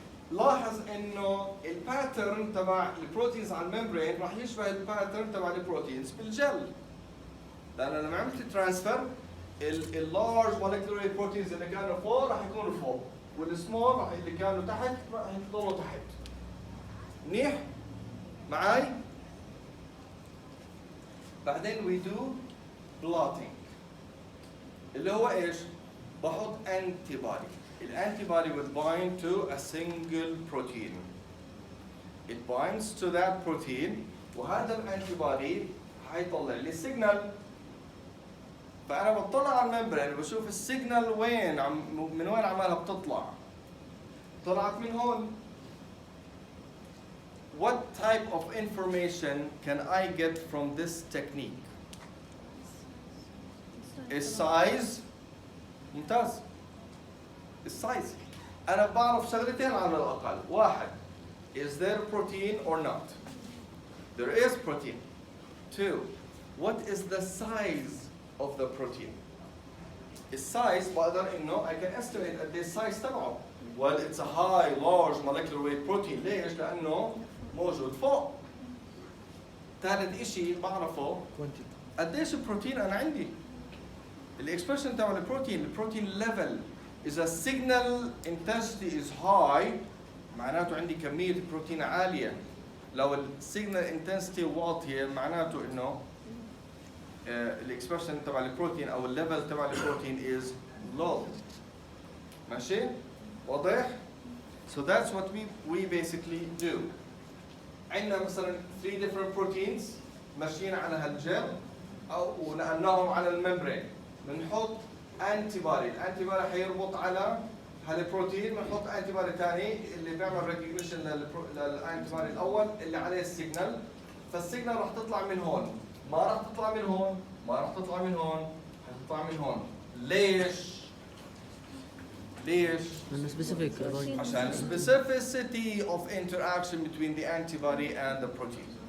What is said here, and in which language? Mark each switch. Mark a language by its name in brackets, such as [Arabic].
[Arabic] لاحظ انه الباترن تبع البروتينز على الممبرين راح يشبه الباترن تبع البروتينز بالجل، لانه لما عملت ترانسفير اللارج مولكيولر بروتينز اللي كانوا فوق راح يكونوا فوق، والسمول راح اللي كانوا تحت راح يضلوا تحت. منيح؟ معاي؟ بعدين [English] we do blotting [Arabic] اللي هو ايش؟ بحط antibody. [English] الانتيبودي will bind to a single protein. It binds to that protein [Arabic] وهذا الانتيبودي حيطلع لي السيجنال. فأنا بطلع على الممبرين وبشوف السيجنال وين من وين عمالها بتطلع. طلعت من هون. [English] what type of information can I get from this technique? [Arabic] السايز ممتاز. السايز أنا بعرف شغلتين على الأقل. واحد, [English] is there protein or not? There is protein. Two, what is the size of the protein? [Arabic] السايز بقدر إنه [English] I can estimate [Arabic] قد إيه السايز تبعه. [English] Well, it's a high, large molecular weight protein. [Arabic] ليش؟ لأنه موجود فوق. ثالث إشي بعرفه قديش البروتين أنا عندي. الإكسبرشن تبع البروتين [English] level [Arabic] إذا [English] signal intensity is high [Arabic] معناته عندي كمية بروتين عالية. لو السيجنال intensity واطية معناته إنه الإكسبرشن تبع البروتين أو الليفل تبع البروتين [English] is low. [Arabic] ماشي؟ واضح؟ [English] So that's what we basically do. [Arabic] عندنا مثلا [English] 3 different proteins [Arabic] ماشيين على هالجل أو ونقلناهم على الممبرين. بنحط انتي بودي، الانتي بودي حيربط على هالبروتين، بنحط انتي بودي ثاني اللي بيعمل ريكوجنيشن للانتي بودي الاول اللي عليه السيجنال، فالسيجنال راح تطلع من هون، ما راح تطلع من هون، ما راح تطلع من هون، حتطلع من هون. ليش؟ ليش؟ لأنه سبيسيفيك. [English] عشان specificity of interaction between the antibody and the protein.